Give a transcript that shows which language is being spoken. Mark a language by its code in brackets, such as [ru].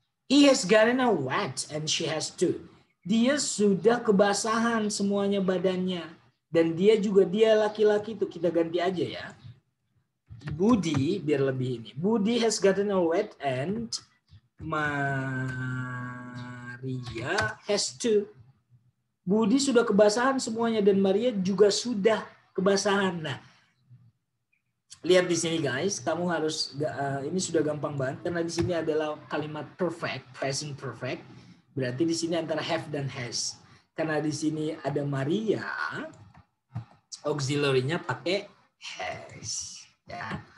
[en] He has gotten a wet and she has too. [id] Dia sudah kebasahan semuanya badannya. Dan dia juga, dia laki-laki itu, kita ganti aja ya. Budi, biar lebih ini. [en] Budi has gotten a wet and Maria has too. [id] Budi sudah kebasahan semuanya dan Maria juga sudah kebasahan. Nah, lihat di sini guys, kamu harus ini sudah gampang banget karena di sini adalah kalimat perfect, present perfect. Berarti di sini antara have dan has. Karena di sini ada Maria, auxiliary-nya pakai has, ya.